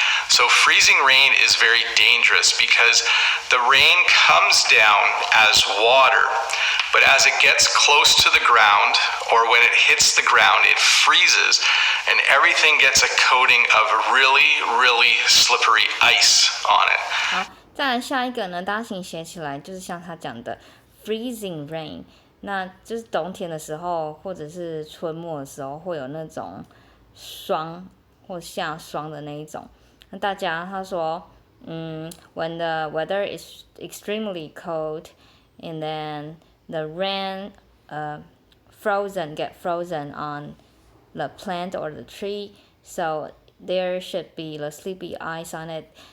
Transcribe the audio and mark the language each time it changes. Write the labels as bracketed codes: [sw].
[en] So freezing rain is very dangerous because the rain comes down as water, but as it gets close to the ground or when it hits the ground, it freezes and everything gets a coating of really, really slippery ice on it. [zh] 好，再来下一个呢，大家请写起来，就是像他讲的 freezing rain， 那就是冬天的时候或者是春末的时候会有那种霜或下霜的那一种。那大家他说 [en] when the weather is extremely cold and then the rain get frozen on the plant or the tree, so there should be the sleepy ice on it.